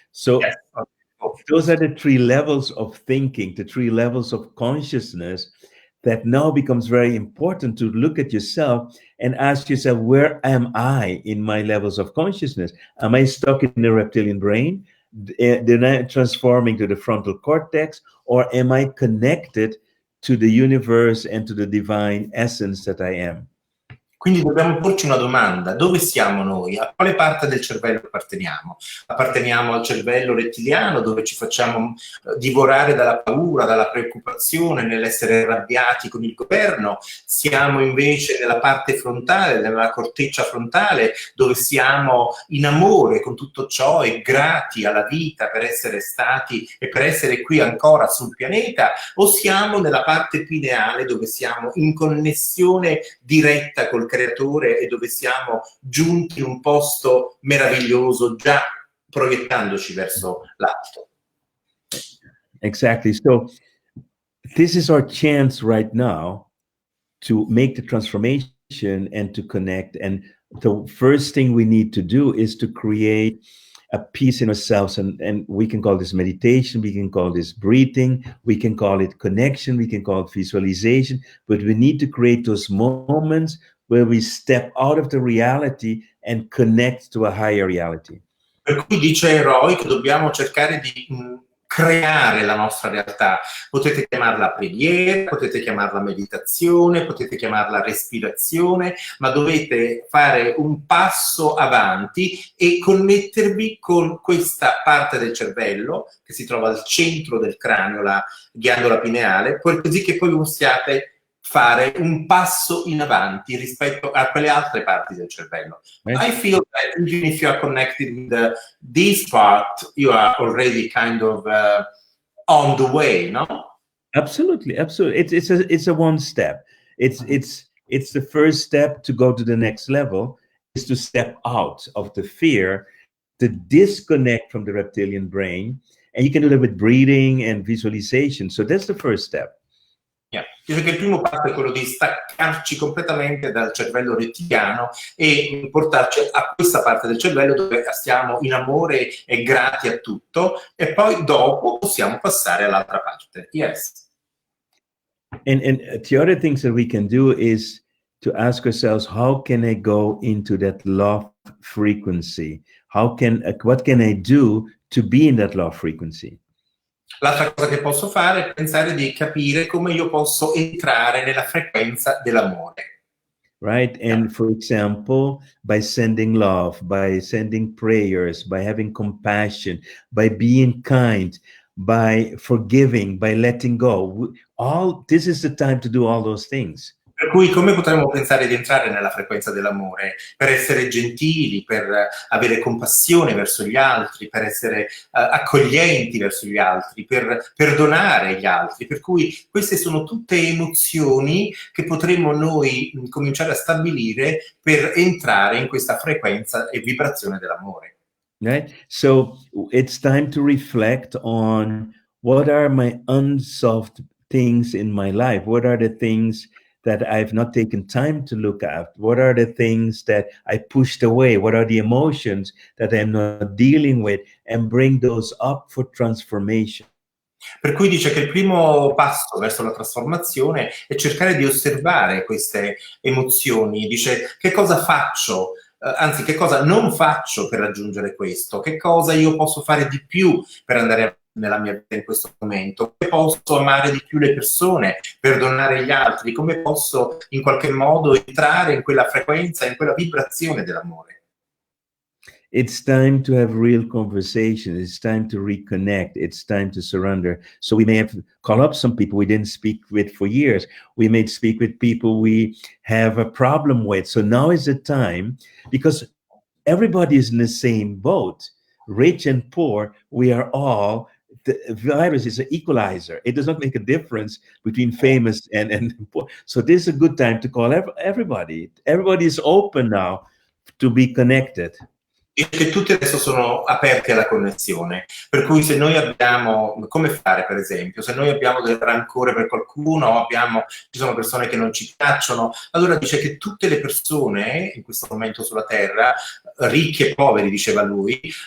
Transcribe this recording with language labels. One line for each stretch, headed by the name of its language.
English: So those are the three levels of thinking, the three levels of consciousness, that now becomes very important to look at yourself and ask yourself, where am I in my levels of consciousness? Am I stuck in the reptilian brain? Then I'm transforming to the frontal cortex, or am I connected to the universe and to the divine essence that I am?
Italian: Quindi dobbiamo porci una domanda: dove siamo noi? A quale parte del cervello apparteniamo? Apparteniamo al cervello rettiliano, dove ci facciamo divorare dalla paura, dalla preoccupazione, nell'essere arrabbiati con il governo? Siamo invece nella parte frontale, nella corteccia frontale, dove siamo in amore con tutto ciò e grati alla vita per essere stati e per essere qui ancora sul pianeta? O siamo nella parte pineale, dove siamo in connessione diretta col creatore e dove siamo giunti in un posto meraviglioso, già proiettandoci verso l'alto?
English: Exactly. So this is our chance right now to make the transformation and to connect. And the first thing we need to do is to create a peace in ourselves. And we can call this meditation, we can call this breathing, we can call it connection, we can call it visualization, but we need to create those moments where we step out of the reality and connect to a higher reality.
Italian: Per cui dice Roy che dobbiamo cercare di creare la nostra realtà. Potete chiamarla preghiera, potete chiamarla meditazione, potete chiamarla respirazione, ma dovete fare un passo avanti e connettervi con questa parte del cervello che si trova al centro del cranio, la ghiandola pineale, così che poi possiate fare un passo in avanti rispetto a quelle altre parti del cervello.
English: Right? I feel that even if you are connected with this part, you are already kind of on the way, no? Absolutely, absolutely. It's a one step. It's the first step to go to the next level, is to step out of the fear, to disconnect from the reptilian brain, and you can do that with breathing and visualization. So that's the first step. Yeah.
Italian: Dice che il primo passo è quello di staccarci completamente dal cervello rettiliano e portarci a questa parte del cervello dove stiamo in amore e grati a tutto, e poi dopo possiamo passare all'altra parte.
English: Yes. And the other things that we can do is to ask ourselves, how can I go into that love frequency? What can I do to be in that love frequency?
Italian: L'altra cosa che posso fare è pensare di capire come io posso entrare nella frequenza dell'amore.
English: Right? And for example, by sending love, by sending prayers, by having compassion, by being kind, by forgiving, by letting go. This is the time to do all those things.
Italian: Per cui come potremmo pensare di entrare nella frequenza dell'amore? Per essere gentili, per avere compassione verso gli altri, per essere accoglienti verso gli altri, per perdonare gli altri. Per cui queste sono tutte emozioni che potremmo noi cominciare a stabilire per entrare in questa frequenza e vibrazione dell'amore.
English: Right? So it's time to reflect on, what are my unsolved things in my life? What are the things that I've not taken time to look at? What are the things that I pushed away? What are the emotions that I'm not dealing with? And bring those up for transformation.
Italian: Per cui dice che il primo passo verso la trasformazione è cercare di osservare queste emozioni. Dice: che cosa faccio? Anzi, che cosa non faccio per raggiungere questo? Che cosa io posso fare di più per andare nella mia vita in questo momento? Come posso amare di più le persone, perdonare gli altri? Come posso in qualche modo entrare in quella frequenza, in quella vibrazione dell'amore?
English: It's time to have real conversation. It's time to reconnect. It's time to surrender. So we may have call up some people we didn't speak with for years. We may speak with people we have a problem with. So now is the time, because everybody is in the same boat, rich and poor. We are all, the virus is an equalizer. It does not make a difference between famous and poor. So this is a good time to call everybody. Everybody is open now to be connected.
Italian: E che tutti adesso sono aperti alla connessione, per cui se noi abbiamo, come fare per esempio, se noi abbiamo del rancore per qualcuno, ci sono persone che non ci piacciono, allora dice che tutte le persone in questo momento sulla Terra, ricchi e poveri, diceva lui,